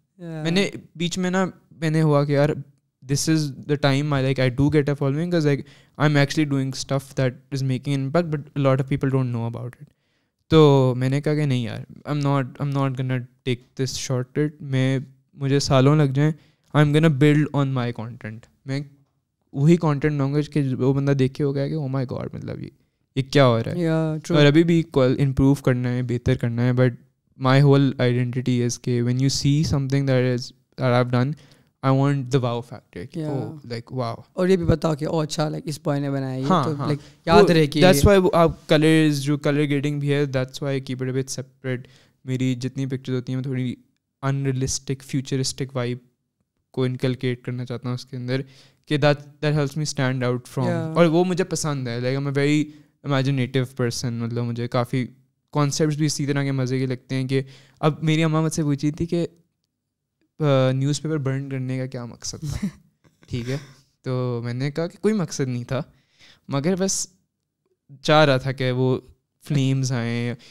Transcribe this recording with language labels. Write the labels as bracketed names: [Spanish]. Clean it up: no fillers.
[Urdu] میں نے بیچ میں میں نے ہوا کہ یار [English] This is the time I do get a following because I am actually doing stuff that is making impact but lot of people don't know about it. [Urdu] تو میں نے کہا کہ نہیں یار [English] I'm not gonna take this shortcut. [Urdu] مجھے سالوں لگ جائیں, [English] I'm gonna build on my content. [Urdu] میں وہی کانٹینٹ لاؤں گا کہ وہ بندہ دیکھے ہو گیا کہ [English] oh my god [Urdu] مطلب یہ کیا ہو رہا ہے. اور ابھی بھی امپروو کرنا ہے, بہتر کرنا ہے. [English] But my whole identity is کہ when you see something that I've done, I want the wow factor. Like wow. [Urdu] اور یہ بھی بتاؤ کہ اچھا لائک اس بوائے نے بنایا یہ تو لائک یاد رہے کہ [English] that's why آپ colours جو colour grading بھی ہے that's why I keep it a bit separate. [Urdu] میری جتنی پکچرز ہوتی ہیں میں تھوڑی unrealistic futuristic vibe کو انکلکیٹ کرنا چاہتا ہوں اس کے اندر کہ [English] that helps me stand out from. [Urdu] اور وہ مجھے پسند ہے. [English] like I'm a very imaginative person. [Urdu] مطلب مجھے کافی کانسیپٹس بھی اسی طرح کے مزے کے لگتے ہیں. کہ اب میری اماں مجھ سے پوچھی تھی کہ نیوز پیپر برن کرنے کا کیا مقصد تھا. ٹھیک ہے, تو میں نے کہا کہ کوئی مقصد نہیں تھا, مگر بس چاہ رہا تھا کہ وہ فلیمز آئیں.